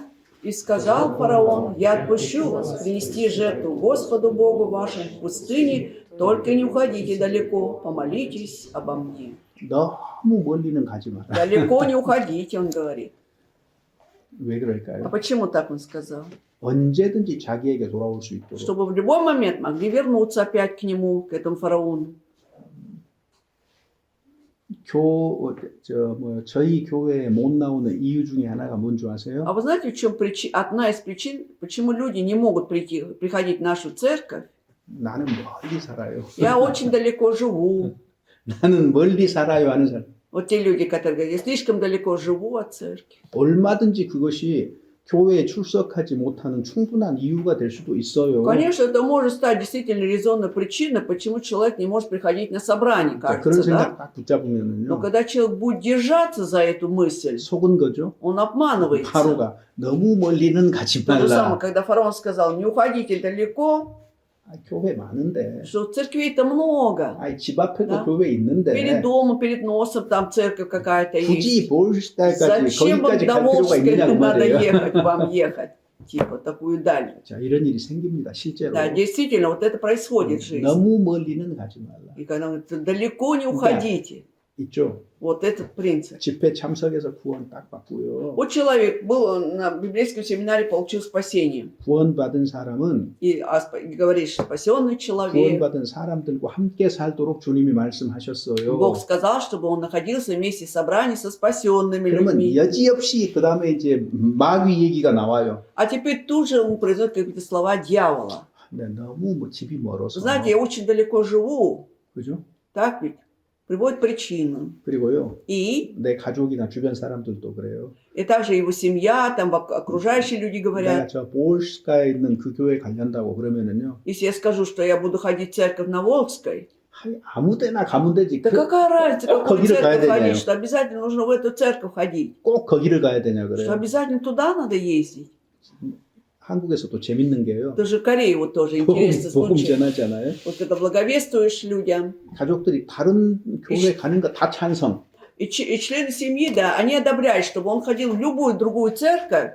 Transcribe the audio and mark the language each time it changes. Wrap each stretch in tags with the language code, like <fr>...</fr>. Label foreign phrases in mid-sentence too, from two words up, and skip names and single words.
<ru>«И сказал фараон, я отпущу вас принести жертву Господу Богу вашему в пустыне, только не уходите далеко, помолитесь обо мне».</ru> <ko>너무 멀리는 가지 마라.</ko> <ru>Далеко не уходите, он говорит.</ru> <ko>왜</ko> <ru>А</ru> <ko>그럴까요?</ko> <ru>почему так он сказал?</ru> <ko>언제든지 자기에게 돌아올 수 있도록.</ko> <ru>Чтобы в любой момент могли вернуться опять к нему, к этому фараону.</ru> <ko>저희 교회에 못 나오는 이유 중에 하나가 뭔지 아세요?</ko> <ru>А вы знаете, в чем одна из причин, почему люди не могут приходить в нашу церковь?</ru> <ko>나는 멀리 살아요.</ko> <ru>Я очень далеко живу.</ru> <ko>나는 멀리 살아요 하는 사람.</ko> <ru>Вот те люди, которые говорят, я слишком далеко живу от церкви.</ru> <ko>얼마든지 그것이 교회에 출석하지 못하는 충분한 이유가 될 수도 있어요.</ko> <ru>Конечно, это может стать действительно резонной причиной, почему человек не может приходить на собрание,</ru> <ko>그런</ko> <ru>кажется,</ru> <ko>생각</ko> <ru>да?</ru> <ko>딱 붙잡으면은요.</ko> <ru>Но когда человек будет держаться за эту мысль,</ru> <ko>속은 거죠.</ko> <ru>он обманывается.</ru> <ko>바로가 너무 멀리는 가지</ko> <ru>То же самое,</ru> <ko>말라.</ko> <ru>когда фараон сказал, не уходите далеко,</ru> <ko>교회 많은데.</ko> <ru>что церквей-то много.</ru> <ko>집 앞에도</ko> <ru>Да.</ru> <ko>교회 있는데.</ko> <ru>Перед домом, перед носом там церковь какая-то есть.</ru> <ko>굳이 볼스타까지</ko> <ru>Зачем вам</ru> <ko>거기까지</ko> <ru>до</ru> <ko>갈 필요가</ko> <ru>Волжской</ru> <ko>있느냐고</ko> <ru>надо</ru> <ko>말이에요.</ko> <ru>ехать, вам ехать? Типа такую даль.</ru> <ko>자, 이런 일이 생깁니다. 실제로.</ko> <ru>Да, действительно, вот это происходит в жизни.</ru> <ko>너무 멀리는 가지 말라.</ko> <ru>И когда он говорит, далеко не уходите.</ru> <ko>있죠.</ko> <ru>Вот этот принцип.</ru> <ko>집회 참석해서 구원 딱 받고요.</ko> <ru>Вот человек был на библейском семинаре, получил спасение.</ru> <ko>구원받은 사람은</ko> <ru>И говорит, спасенный человек.</ru> <ko>구원받은 사람들과 함께 살도록 주님이 말씀하셨어요.</ko> <ru>Бог сказал, чтобы он находился вместе в собрании со спасенными</ru> <ko>그러면</ko> <ru>людьми.</ru> <ko>여지없이 그 다음에 이제 마귀 얘기가 나와요.</ko> <ru>А теперь тут же он произносит какие-то слова дьявола.</ru> <ko>근데 너무 집이 멀어서.</ko> <ru>Знаете, я очень далеко живу.</ru> <ko>그죠?</ko> <ru>Так ведь? Приводит причину.</ru> <ko>그리고요.</ko> <ru>И</ru> <ko>내 가족이나 주변 사람들도 그래요.</ko> <ru>также его семья, там окружающие люди</ru> <ko>내가</ko> <ru>говорят.</ru> <ko>저 볼스카에 있는 그 교회 관련다고 그러면은요.</ko> <ru>Если я скажу, что я буду ходить в церковь на Волжской,</ru> <ko>아무데나 가면 되지.</ko> <ru>да какая разница,</ru> <ko>꼭</ko> <ru>какую</ru> <ko>거기를 가야</ko> <ru>церковь</ru> <ko>되냐요.</ko> <ru>ходить, что обязательно нужно в эту церковь ходить,</ru> <ko>꼭 거기를 가야 되냐</ko> <ru>что</ru> <ko>그래요.</ko> <ru>обязательно туда надо ездить.</ru> <ko>한국에서도 재밌는 게요.</ko> <ru>Даже в Корее вот тоже интересный</ru> <ko>복음</ko> <ru>случай.</ru> <ko>전하잖아요.</ko> <ru>Вот когда благовествуешь людям,</ru> <ko>가족들이 다른 교회 가는 거 다 찬성.</ko> <ru>и члены семьи, да, они одобряют, чтобы он ходил в любую другую церковь,</ru>